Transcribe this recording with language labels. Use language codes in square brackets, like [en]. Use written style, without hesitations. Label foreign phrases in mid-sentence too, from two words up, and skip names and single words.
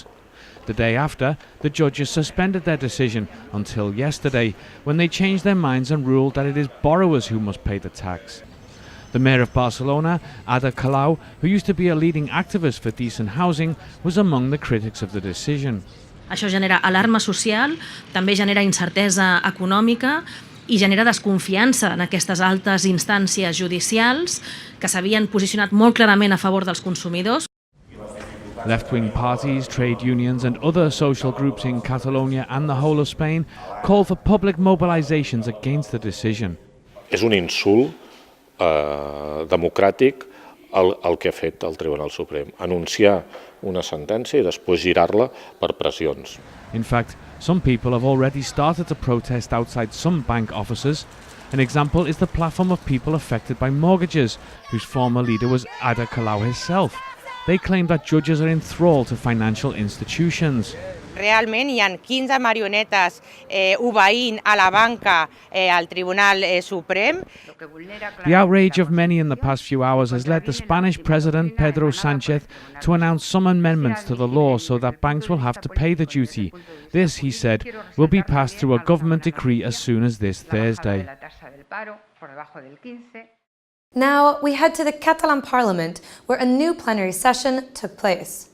[en] The day after, the judges suspended their decision until yesterday, when they changed their minds and ruled that it is borrowers who must pay the tax. The mayor of Barcelona, Ada Colau, who used to be a leading activist for decent housing, was among the critics of the decision. [ca] Això genera alarma social, també genera incertesa econòmica i genera desconfiança en aquestes altes instàncies judicials que s'havien posicionat molt clarament a favor dels consumidors. [en] Left-wing parties, trade unions and other social groups in Catalonia and the whole of Spain call for public mobilizations against the decision. [ca] És un insult democràtic el que ha fet el Tribunal Suprem, anunciar una sentència i després girar-la per pressions. [en] In fact, some people have already started to protest outside some bank offices. An example is the platform of people affected by mortgages, whose former leader was Ada Colau herself. They claim that judges are enthralled to financial institutions. [ca] Realment hi ha 15 marionetes obeint a la banca al Tribunal Suprem. [en] The outrage of many in the past few hours has led the Spanish President Pedro Sánchez to announce some amendments to the law so that banks will have to pay the duty. This, he said, will be passed through a government decree as soon as this Thursday. Now we head to the Catalan Parliament, where a new plenary session took place.